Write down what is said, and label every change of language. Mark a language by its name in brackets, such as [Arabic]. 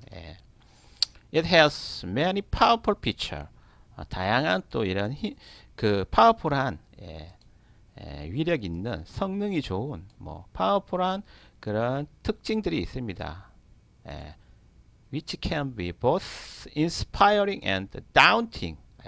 [English] It has many powerful features. [Korean] 다양한 또 이런 그 파워풀한 위력 있는 성능이 좋은 파워풀한 그런 특징들이 있습니다. [English] Which can be both inspiring and daunting.